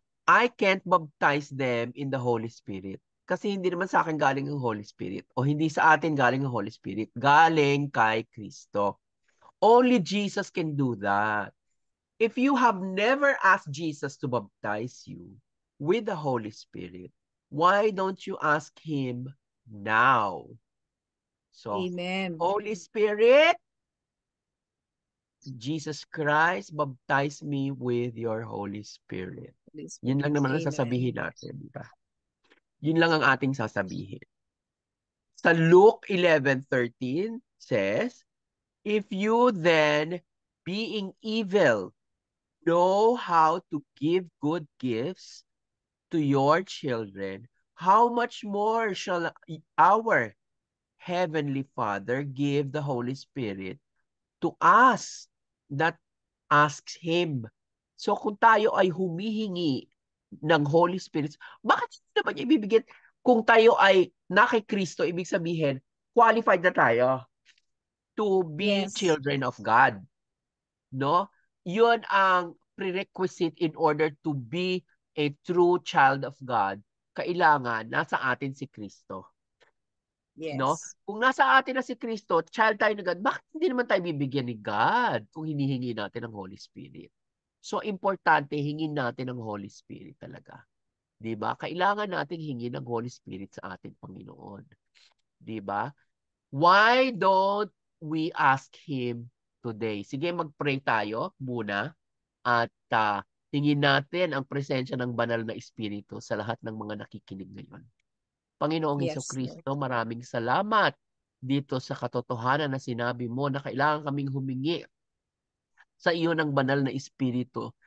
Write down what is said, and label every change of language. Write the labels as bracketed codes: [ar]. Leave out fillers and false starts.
[en] I can't baptize them in the Holy Spirit. [tl] Kasi hindi naman sa akin galing ang Holy Spirit. O hindi sa atin galing ang Holy Spirit. Galing kay Kristo. [en] Only Jesus can do that. If you have never asked Jesus to baptize you with the Holy Spirit, why don't you ask Him now? So, Amen. Holy Spirit, Jesus Christ, baptize me with your Holy Spirit. [tl] Yun lang naman ang sasabihin natin. Diba? Yun lang ang ating sasabihin. [en] Sa Luke 11:13 says, if you then, being evil, know how to give good gifts to your children, how much more shall our Heavenly Father give the Holy Spirit to us that asks Him? [tl] So kung tayo ay humihingi ng Holy Spirit, bakit hindi naman niya ibibigay? Kung tayo ay na kay Kristo, ibig sabihin, qualified na tayo [en] to be children of God. [tl] No? Yun ang [en] prerequisite in order to be a true child of God. [tl] Kailangan nasa atin si Kristo. [en] Yes. No? [tl] Kung nasa atin na si Kristo, child tayo ng God, bakit hindi naman tayo bibigyan ni God kung hinihingi natin ang Holy Spirit? So, importante, hingin natin ang Holy Spirit talaga. Diba? Kailangan natin hingin ang Holy Spirit sa ating Panginoon. Diba? [en] Why don't we ask Him today? [tl] Sige, mag-pray tayo muna at hingin natin ang presensya ng banal na Espiritu sa lahat ng mga nakikinig ngayon. Panginoong Hesukristo, maraming salamat dito sa katotohanan na sinabi mo na kailangan kaming humingi sa iyo ng banal na Espiritu.